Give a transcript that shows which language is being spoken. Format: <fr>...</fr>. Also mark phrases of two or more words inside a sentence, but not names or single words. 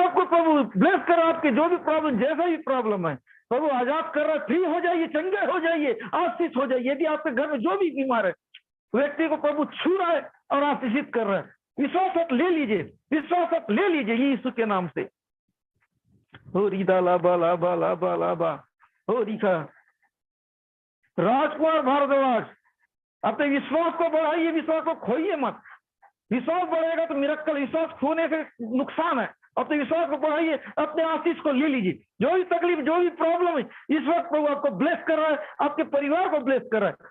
<hi>आपको प्रभु ब्लेस कर रहा है। आपके जो भी प्रॉब्लम, जैसा भी प्रॉब्लम है, प्रभु आजाद कर रहा है। फ्री हो जाइए, चंगे हो जाइए, आशीष हो जाइए। यदि आपके घर में जो भी बीमार है, व्यक्ति को प्रभु छू रहा है और आशीषित कर रहा है। विश्वास ले लीजिए, विश्वास ले लीजिए यीशु के नाम से। हो रीदा लाबा लाबा लाबा लाबा, हो रीखा राजकुमार भारद्वाज, अपने विश्वास को बढ़ाइए, विश्वास को खोइए मत। विश्वास बढ़ेगा तो मिरेकल, विश्वास खोने से नुकसान है। अपने विश्वास को बढ़ाइए, अपने आशीष को ले लीजिए। जो भी तकलीफ, जो भी प्रॉब्लम है, इस वक्त प्रभु आपको ब्लेस कर रहा है, आपके परिवार को ब्लेस कर रहा है।</hi>